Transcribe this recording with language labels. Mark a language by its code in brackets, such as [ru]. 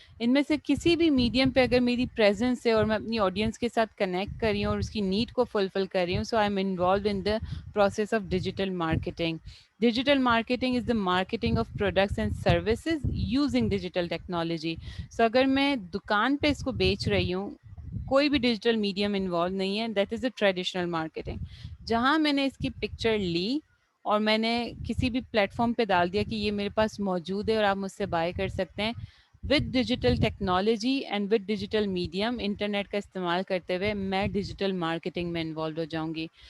[ur] ان میں سے کسی بھی میڈیم پہ اگر میری پریزنس ہے اور میں اپنی آڈینس کے ساتھ کنیکٹ کر رہی ہوں اور اس کی نیڈ کو فلفل کر رہی ہوں، سو [en] I am involved in the process of digital marketing. Digital marketing is the marketing of products and services using digital technology. [ur] So اگر میں دکان پہ اس کو بیچ رہی ہوں، کوئی بھی ڈیجیٹل میڈیم انوالو نہیں ہے، [en] That is a traditional marketing. [ur] جہاں میں نے اس کی پکچر لی اور میں نے کسی بھی پلیٹ فارم پہ ڈال دیا کہ یہ میرے پاس موجود ہے اور آپ مجھ سے بائی کر سکتے ہیں، [en] with digital technology and with digital medium, [ur] internet کا استعمال کرتے ہوئے میں ڈیجیٹل مارکیٹنگ میں انوالو ہو جاؤں گی.